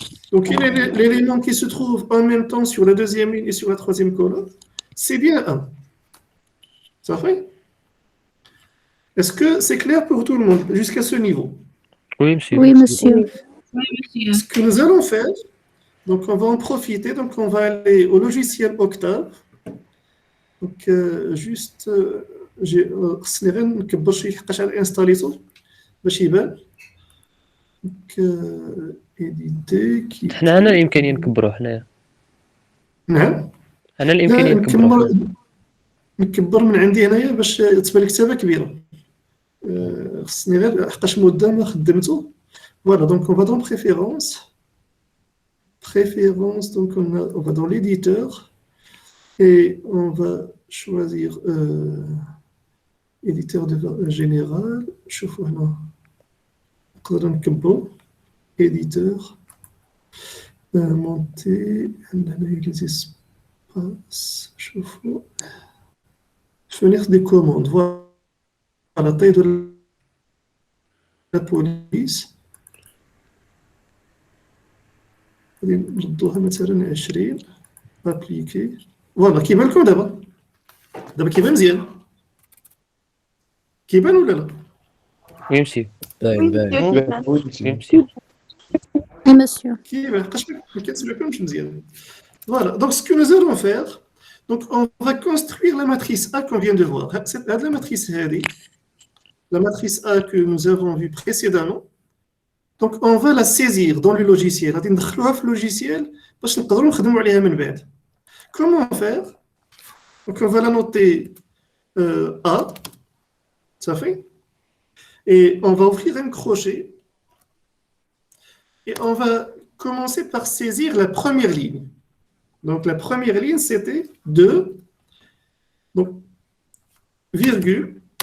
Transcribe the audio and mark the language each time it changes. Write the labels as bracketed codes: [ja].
[fr] Donc, quel est l'élément qui se trouve en même temps sur la deuxième ligne et sur la troisième colonne? C'est bien 1. Ça fait? Est-ce que c'est clair pour tout le monde jusqu'à ce niveau? Oui, monsieur. Oui, monsieur. Ce que nous allons faire, donc on va en profiter, donc on va aller au logiciel Octave. Donc juste, [ar] خصني غير نكبر شي حقاش على انستاليتو باش يبان. [fr] Donc éditer qui. [ar] حنا عندنا الامكانيه نكبروه حنايا. نعم. عندنا الامكانيه نكبروه. نكبر من عندي هنايا باش تبان الكتابه كبيره. خصني غير حقاش مده ما خدمته. [fr] Voilà, donc on va dans préférences. Préférences, donc on va dans l'éditeur et on va choisir éditeur de général. [ar] شوفوا هنا نقدر نكبروا [fr] éditeur monter [ar] هنا [fr] les espaces. شوفوا fournir des commandes. Voilà la taille de la police. [ar] نردوها مثلا 20 ابليكي. فوالا كيبان لكم دابا كيبان مزيان. كيبان ولا لا؟ يمشي باين يمشي [fr] Oui, monsieur. [ar] كيبان حقاش ما كتسمعكمش مزيان. [fr] Voilà, donc ce que nous allons faire, donc on va construire la matrice A qu'on vient de voir. La matrice هذه, la matrice A que nous avons vue précédemment. Donc on va la saisir dans le logiciel. [ar] غادي ندخلوها في logiciel باش نقدروا نخدموا عليها من بعد. [fr] Comment faire? Donc on va la noter A, ça fait. Et on va ouvrir un crochet. Et on va commencer par saisir la première ligne. Donc la première ligne c'était 2, donc virgule.